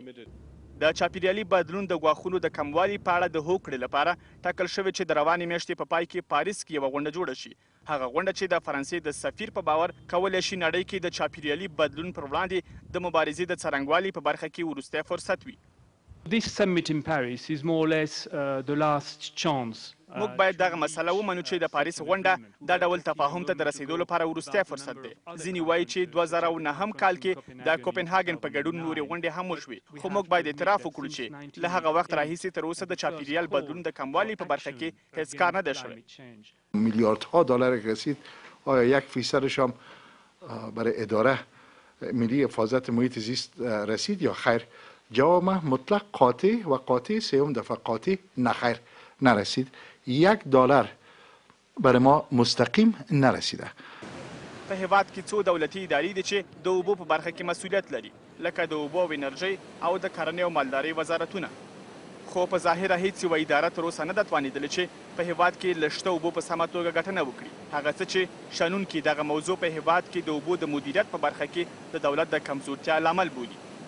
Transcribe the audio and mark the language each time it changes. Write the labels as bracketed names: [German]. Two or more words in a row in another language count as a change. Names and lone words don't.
[Pashto] د چاپیریالي بدلون د ګواښونو د کموالي په اړه د هوکړې لپاره ټاکل شوې چې د روانې میاشتې په پای کې پاریس کې یوه غونډه جوړه شي. هغه غونډه چې د فرانسې د سفیر په باور کولی شي نړۍ کې د چاپیریالي بدلون پر وړاندې د مبارزې د څرنګوالي په برخه کې وروستی فرصت وي. [English] This summit in Paris is more or less the last chance. [Pashto] موږ باید دغه مسله ومنو چې د پاریس غونډه دا ډول تفاهم ته د رسیدو لپاره وروستی فرصت دی. ځینې وایي چې 2009 کال کې د کوپنهاګن په ګډون نورې غونډې هم وشوې خو موږ باید اعتراف وکړو چې له هغه وخت راهیسې تر اوسه د چاپیریال بدلون د کموالي په برخه کې هیڅ کار نه دی شوی. [Persian] میلیاردها دلار رسید آیا 1% هم برای اداره ملی حفاظت محیط زیست رسید یا خیر؟ جواب مطلق قاطع و قاطع سوم دفعه قاطع نه خیر نرسید. $1 برای ما مستقیم نرسیده. [Pashto] په هیواد کې څو دولتي ادارې دي چې د اوبو په برخه کې مسؤلیت لري لکه د اوبو او انرژۍ او د کرنې او مالدارۍ وزارتونه. خو په ظاهره هیڅ یوه اداره تر اوسه نه ده توانېدلې چې په هیواد کې له شته اوبو په سمه توګه ګټنه وکړي. هغه څه چې شنونکي دغه موضوع په هیواد کې د اوبو د مدیریت په برخه کې د دولت د کمزورتیا لامل بولي.